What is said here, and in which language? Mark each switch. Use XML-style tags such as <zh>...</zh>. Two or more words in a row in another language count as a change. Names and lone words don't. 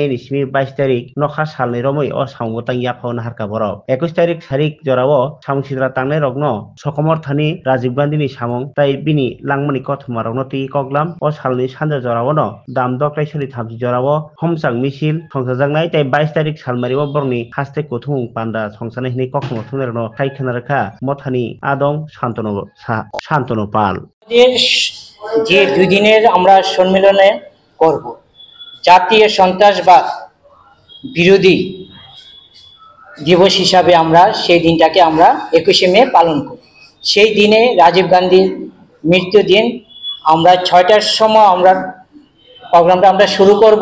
<trp>ni simi 22 tarik nokha salni romoi o samungtang yaphona harka borok 21 tarik sarik jorao samungsita tangnai rokno sokomor thani Rajiv Gandhi ni samung tai bini langmani kothoma rokno tui koklam o salni sanja jorao no damdok raisoni thamsi jorao homchang misil songsajaknai tai 22 tarik salmari o borni haste kuthung panda songsanai hini kokno thungnerno kaikhana rakha mothani adong Shantanu Pal</trp> <bn>যে দুই দিনের আমরা সম্মেলনে করব জাতীয় সন্ত্রাসবাদ বিরোধী দিবস হিসাবে আমরা সেই দিনটাকে আমরা 21 মে পালন করি। সেই দিনে রাজীব গান্ধীর মৃত্যুদিন আমরা 6টার সময় আমরা প্রোগ্রামটা আমরা শুরু করব।</bn>